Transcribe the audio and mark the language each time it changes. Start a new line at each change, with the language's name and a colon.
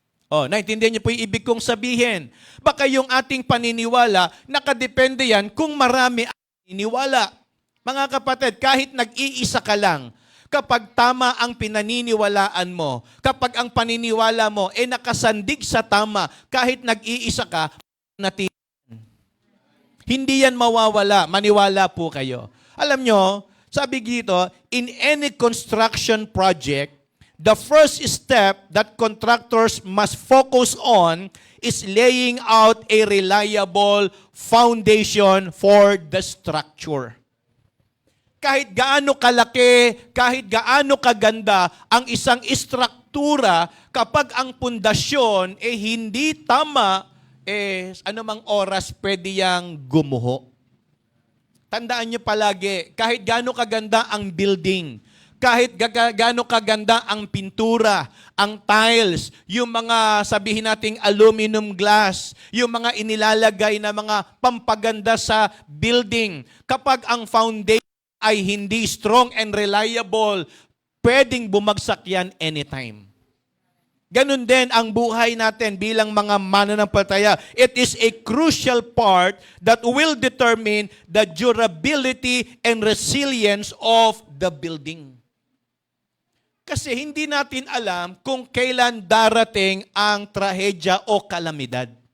Filipino: Naintindihan niyo po yung ibig kong sabihin. Baka yung ating paniniwala, nakadepende yan kung marami ang paniniwala. Mga kapatid, kahit nag-iisa ka lang, kapag tama ang pinaniniwalaan mo, kapag ang paniniwala mo nakasandig sa tama, kahit nag-iisa ka, natin. Hindi yan mawawala. Maniwala po kayo. Alam nyo, sabi dito,
English: in any construction project, the first step that contractors must focus on is laying out a reliable foundation for the structure.
Filipino: Kahit gaano kalaki, kahit gaano kaganda ang isang istruktura, kapag ang pundasyon hindi tama, anumang oras pwede yang gumuho. Tandaan nyo palagi, kahit gaano kaganda ang building, kahit gaano kaganda ang pintura, ang tiles, yung mga sabihin nating aluminum glass, yung mga inilalagay na mga pampaganda sa building, kapag ang foundation ay hindi
English: strong and reliable,
Filipino: pwedeng bumagsak yan anytime. Ganun din ang buhay natin bilang mga mananampalataya.
English: It is a crucial part that will determine the durability and resilience of the building.
Filipino: Kasi hindi natin alam kung kailan darating ang trahedya o kalamidad.